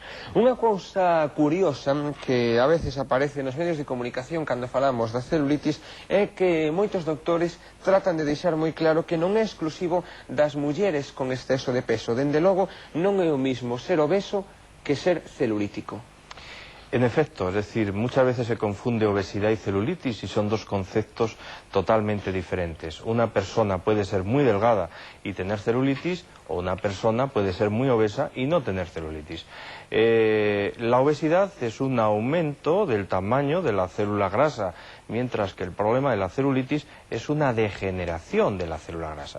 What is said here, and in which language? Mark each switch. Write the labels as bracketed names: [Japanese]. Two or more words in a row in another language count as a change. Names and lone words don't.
[Galician] Unha cousa curiosa que a veces aparece nos medios de comunicación cando falamos da celulitis é que moitos doutores tratan de deixar moi claro que non é exclusivo das mulleres con exceso de peso. Dende logo, non é o mismo ser obeso que ser celulítico. [Spanish] En efecto, es decir, muchas veces se confunde obesidad y celulitis y son dos conceptos totalmente diferentes. Una persona puede ser muy delgada y tener celulitis, o una persona puede ser muy obesa y no tener celulitis. La obesidad es un aumento del tamaño de la célula grasa, mientras que el problema de la celulitis es una degeneración de la célula grasa.